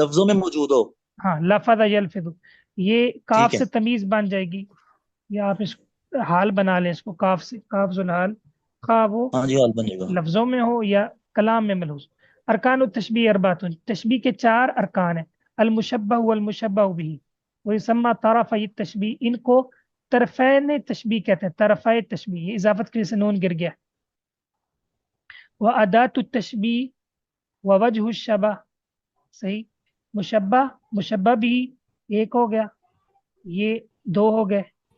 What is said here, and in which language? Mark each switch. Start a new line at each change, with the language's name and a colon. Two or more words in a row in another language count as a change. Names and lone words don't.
Urdu: لفظوں میں موجود ہو. ہاں لفظ یلفظ، یہ کاف ٹھیک ہے. سے تمیز بن جائے گی، یا آپ اس حال بنا لیں اس کو کاف سے، کاف ذوالحال، خواہ وہ ہاں جی حال بنے گا. لفظوں میں ہو یا کلام میں ملحوظ.
Arabic: ارکان التشبیہ اربعۃ.
Urdu: تشبیہ کے چار ارکان ہیں.
Arabic: المشبہ والمشبہ به ویسمى طرفی التشبیہ.
Urdu: ان کو طرفین تشبیہ کہتے ہیں، طرفی تشبیہ. یہ اضافت کے سے نون گر گیا.
Arabic: وادات التشبیہ ووجہ الشبہ.
Urdu: صحیح. مشبہ مشبہ بھی ایک ہو گیا، یہ دو ہو گئے.